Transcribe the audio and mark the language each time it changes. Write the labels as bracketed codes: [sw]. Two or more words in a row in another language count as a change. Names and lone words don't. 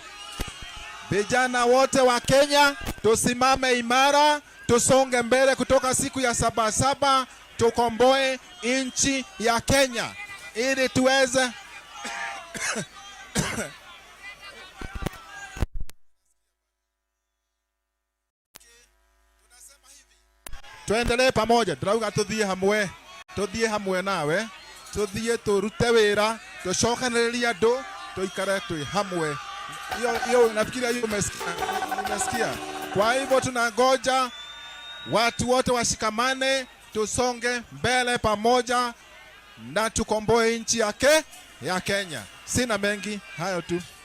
[sw] Vijana wote wa Kenya tusimame imara, tusonge mbele kutoka siku ya Sabasaba, tukomboe nchi ya Kenya ili tuweze tuendelee pamoja. [ki] Turauga tuthie hamwe nawe, tuthie turute wira, tushokanĩrĩrie andũ, tuikare tui hamwe. [sw] Hiyo nafikiria hiyo umesikia. Kwa hivyo tunangoja watu wote washikamane, tusonge mbele pamoja na tukomboe nchi ya Kenya. Sina mengi, hayo tu.